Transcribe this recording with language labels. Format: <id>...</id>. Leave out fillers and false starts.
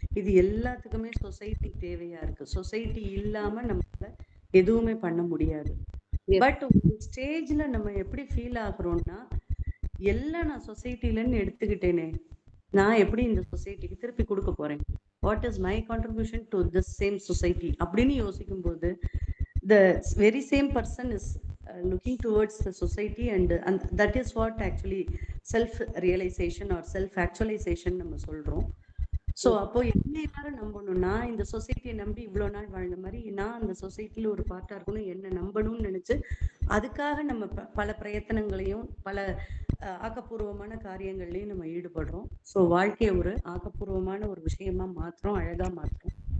<ta>இது எல்லாத்துக்குமே சொசைட்டி தேவையா இருக்கு. சொசைட்டி இல்லாம நம்மளால எதுவுமே பண்ண முடியாது. பட் ஒரு ஸ்டேஜ்ல நம்ம எப்படி ஃபீல் ஆகுறோம்னா, எல்லாம் நான் சொசைட்டிலன்னு எடுத்துக்கிட்டேனே, நான் எப்படி இந்த சொசைட்டிக்கு திருப்பி கொடுக்க போறேன்,</ta> <en>what is my contribution to this same society</en> <ta>அப்படின்னு யோசிக்கும் போது</ta> <en>the very same person is looking towards the society, and that is what actually self realization or self actualization</en> <ta>நம்ம சொல்றோம். ஸோ அப்போ என்ன எல்லாரும் நம்பணும்னா, இந்த சொசைட்டியை நம்பி இவ்வளவு நாள் வாழ்ந்த மாதிரி நான் அந்த சொசைட்டில ஒரு பார்ட்டா இருக்கணும், என்ன நம்பணும்னு நினைச்சு அதுக்காக நம்ம பல பிரயத்தனங்களையும் பல ஆக்கப்பூர்வமான காரியங்கள்லையும் நம்ம ஈடுபடுறோம். ஸோ வாழ்க்கையை ஒரு ஆக்கப்பூர்வமான ஒரு விஷயமா மாத்துறோம், அழகா மாத்துறோம்.</ta>